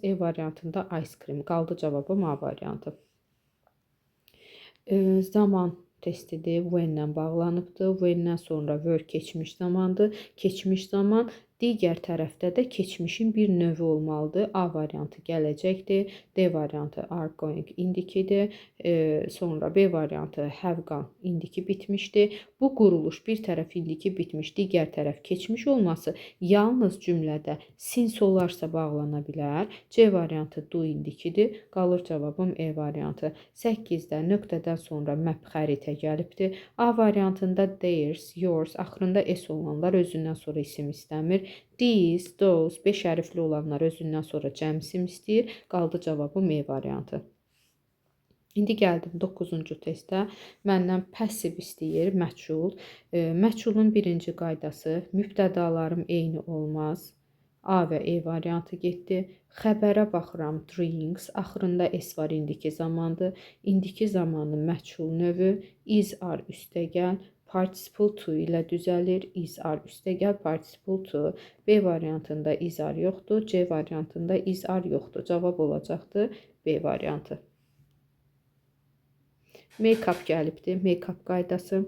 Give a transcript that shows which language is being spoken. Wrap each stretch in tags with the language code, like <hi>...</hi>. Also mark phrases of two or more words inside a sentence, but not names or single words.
<az>E variantında</az> <en>ice cream.</en> <az>Qaldı cavabım A variantı. Zaman testidir. When-lə bağlanıbdır. When-dən sonra were keçmiş zamandır. Keçmiş zaman digər tərəfdə də keçmişin bir növü olmalıdır. A variantı gələcəkdir. D variantı</az> <en>are going</en> <az>indikidir. Sonra B variantı</az> <en>have gone</en> <az>indiki bitmişdir. Bu quruluş bir tərəf indiki bitmiş, digər tərəf keçmiş olması yalnız cümlədə since olarsa bağlana bilər. C variantı do indikidir. Qalır cavabım E variantı. 8-də nöqtədən sonra map xəritə gəlibdir. A variantında</az> <en>theirs, yours,</en> <az>axırında s olanlar özündən sonra isim istəmir.</az> <en>These, those,</en> <az>5 hərfli olanlar özündən sonra cəm isim istəyir. Qaldı cavabım E variantı. İndi gəldim 9-cu testə. Məndən passiv istəyir, məchul. Məchulun birinci qaydası mübtədalarım eyni olmaz. A və E variantı getdi. Xəbərə baxıram drinks. Axırında S var, indiki zamandır. İndiki zamanın məchul növü</az> <en>is are</en> <az>üstəgəl participle to ilə düzəlir.</az> <en>Is are</en> <az>üstəgəl participle to. B variantında</az> <en>is are</en> <az>yoxdur. C variantında</az> <en>is are</en> <az>yoxdur. Cavab olacaqdı B variantı. Make-up gəlibdi. Make-up qaydası.</az>